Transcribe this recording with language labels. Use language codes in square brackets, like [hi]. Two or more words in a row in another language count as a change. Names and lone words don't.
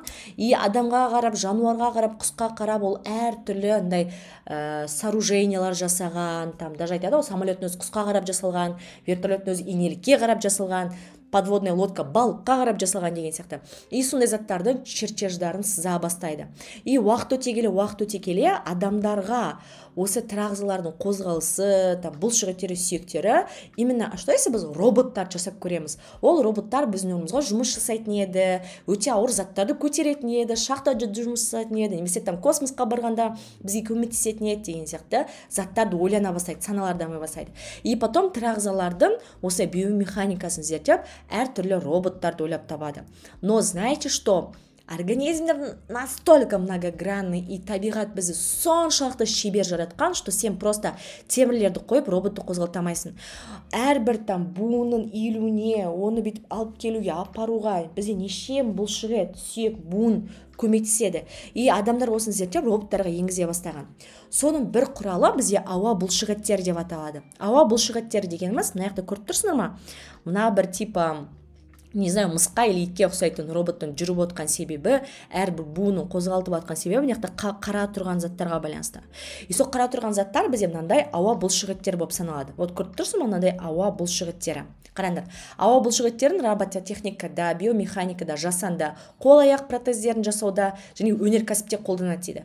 [kk] И адамға қарап, жануарға қарап, құсқа қарап, ол әртүрлі сооружениялар жасаған, даже айтады, самолеттің өзі құсқа қарап жасалған, вертолеттің өзі инелікке қарап жасалған, [ru] подводная лодка [kk] балыққа қарап жасалған деген сияқты. И сондай заттардың чертеждарын сыза бастайды. И уақыт өте келе адамдарға осы тірі қозғалысы, бұлшықеттері, сүйектері, [ru] именно что [kk] если біз роботтар жасап көреміз. Ол роботтар біздің орнымызға жұмыс жасайтын еді, өте ауыр заттарды көтеретін еді, шахтада жұмыс жасайтын еді, немесе космосқа барғанда бізге көмектесетін еді деген сияқты заттарды ойлана бастайды, саналар дамай бастайды. [ru] И потом [kk] тірі ағзалардың осы биомеханикасын зерттеп, әртүрлі роботтарды ойлап табады. [ru] Но знаете что? [kk] Организмдер [ru] настолько многогранный, [kk] и табиғат бізді соншалықты шебер жаратқан, что сен просто темірлерді қойып роботты қозғалтамайсың. Әрбір буынның иілуіне, оны бүйтіп алып келуге, апаруға бізде неше бұлшықет, сүйек, буын көмектеседі. И адамдар осыны зерттеп роботтарға енгізе бастаған. Соның бір құралы бізде ауа бұлшықеттері деп аталады. Ауа бұлшықеттері дегеніміз, мына жақта көріп тұрсыңдар ма? Мына бір [ru] типа, не знаю, [kk] мысқа или итке ұқсайтын роботтың жүріп отқан себебі, әрбір буынын қозғалтып атқан себебі мына жақта қара тұрған заттарға байланысты. И сол қара тұрған заттар бізде мынандай ауа бұлшықеттері болып саналады. Вот көріп тұрсың ма, мынандай ауа бұлшықеттері. Қараңдар, ауа бұлшықеттерін робототехникада, биомеханикада, жасанда, қол-аяқ протездерін жасауда және өнеркәсіпте қолданады дейді.